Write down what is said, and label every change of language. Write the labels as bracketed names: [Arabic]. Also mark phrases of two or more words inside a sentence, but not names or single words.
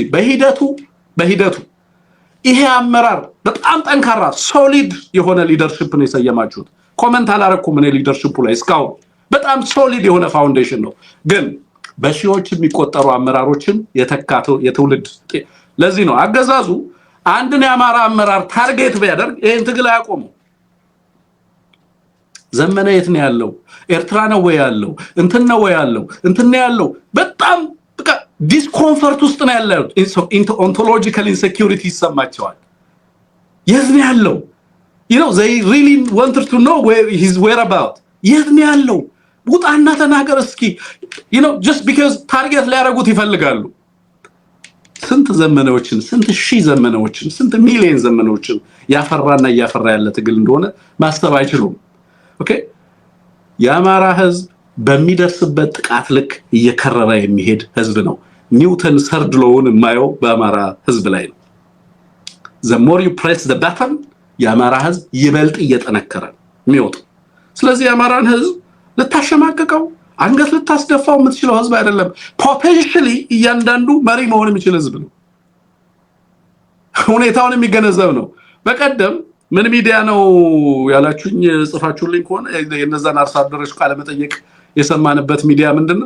[Amharic] በሂደቱ ይሄ አመራር በጣም ጠንካራ ሶሊድ የሆነ ሊደርሺፕ ነው የሰየማችሁት። ኮሜንት አላረኩም እኔ ሊደርሺፑ ላይ እስካሁን በጣም ሶሊድ የሆነ ፋውንዴሽን ነው። ግን በሺዎች የሚቆጠሩ አመራሮችን የተካተው የትውልድ ለዚህ ነው አገዛዙ አንድን የአማራ አመራር ታርጌት ቢያደርግ ይሄን ትግል አያቆመው። ዘመነ የት ነው ያለው? ኤርትራ ነው ወይ ያለው? እንትን ነው ወይ ያለው? እንትን ነው ያለው? በጣም በቃ ዲስኮምፎርት ውስጥ ነው ያለው። [English] ontological insecurity [Amharic] ይሰማቸዋል። የት ነው ያለው? [English] they really wanted to know where his whereabout [Amharic] የት ነው ያለው? ውጣና ተናገር እስኪ [English] just because [Amharic] ታርጌት ሊያረጉት ይፈልጋሉ። ስንት ዘመናዎችን ስንት ሺህ ዘመናዎችን ስንት ሚሊዮን ዘመናዎችን ያፈራና ያፈራ ያለ ትግል እንደሆነ ማስተብ አይችሉም። ኦኬ የአማራ ህዝብ በሚደርስበት ጥቃት ልክ እየከረረ የሚሄድ ህዝብ ነው። ኒውተን [English] third law [Amharic] የማየው በአማራ ህዝብ ላይ ነው። [English] the more you press the button [Amharic] የአማራ ህዝብ ይበልጥ እየጠነከረ የሚወጣው። ስለዚህ የአማራን ህዝብ ልታሸማቀቀው አንገት ልታስደፋው የምትችለው ህዝብ አይደለም። ፖቴንሻሊ እያንዳንዱ መሪ መሆን የሚችል ህዝብ ነው። ሁኔታውን የሚገነዘብ ነው። በቀደም ምን ሚዲያ ነው ያላችሁኝ ጽፋችሁልኝ ከሆነ የነዛን አርሶ አደሮች ቃለ መጠየቅ የሰማንበት ሚዲያ ምንድነው?